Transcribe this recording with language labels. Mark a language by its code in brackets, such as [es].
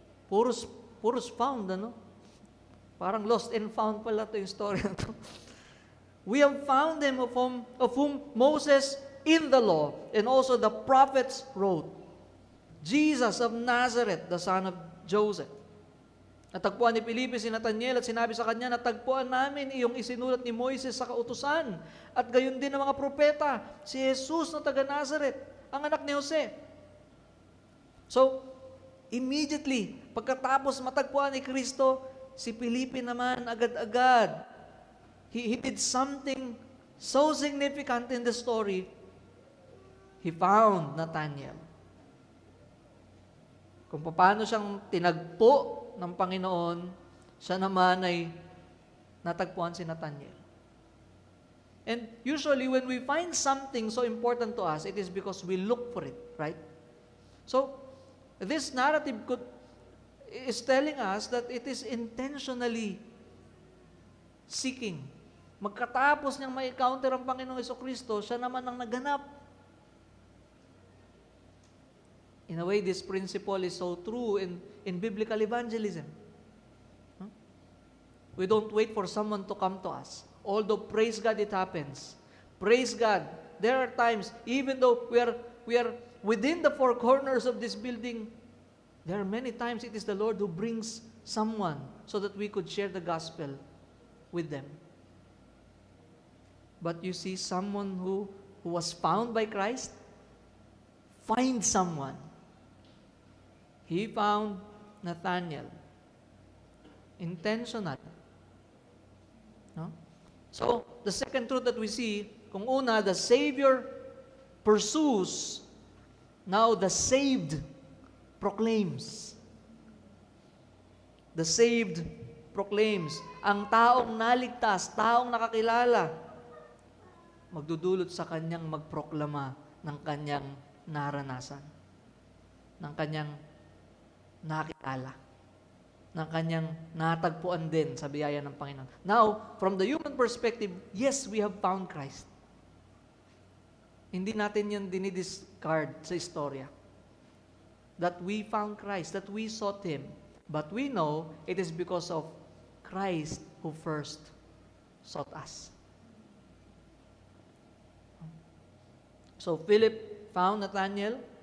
[tl] Puros found, Parang [en] lost and found [tl] pala ito yung story na ito. [en] We have found him of whom Moses in the law and also the prophets wrote, Jesus of Nazareth, the son of Joseph. [tl] Natagpuan ni Felipe si Nathanael at sinabi sa kanya, natagpuan namin iyong isinulat ni Moises sa kautusan at gayon din ng mga propeta, si Jesus na taga Nazareth, ang anak ni Jose. [en] So, immediately, [tl] pagkatapos matagpuan ni Kristo, si Felipe naman agad-agad, [en] he did something so significant in the story. He found Nathanael. [tl] Kung paano siyang tinagpo ng Panginoon, siya naman ay natagpuan si Nathanael. [en] And usually when we find something so important to us, it is because we look for it, right? So, this narrative is telling us that it is intentionally seeking. [tl] Magkatapos niyang ma-encounter ang Panginoong Jesucristo, siya naman ang naganap. [en] In a way, this principle is so true in biblical evangelism. We don't wait for someone to come to us. Although, praise God, it happens. Praise God there are times, even though we are within the four corners of this building, there are many times it is the Lord who brings someone so that we could share the gospel with them. But you see, someone who was found by Christ, find someone. He found Nathanael. Intentional. No? So, the second truth that we see, [tl] kung una, [en] the Savior pursues, now the saved proclaims. The saved proclaims. [tl] Ang taong naligtas, taong nakakilala, magdudulot sa kanyang magproklama ng kanyang naranasan, ng kanyang nakilala, ng kanyang natagpuan din sa biyaya ng Panginoon. [en] Now, from the human perspective, yes, we have found Christ. [tl] Hindi natin yun dinidiscard sa istorya. [en] That we found Christ, that we sought Him. But we know it is because of Christ who first sought us. So Philip found Nathanael.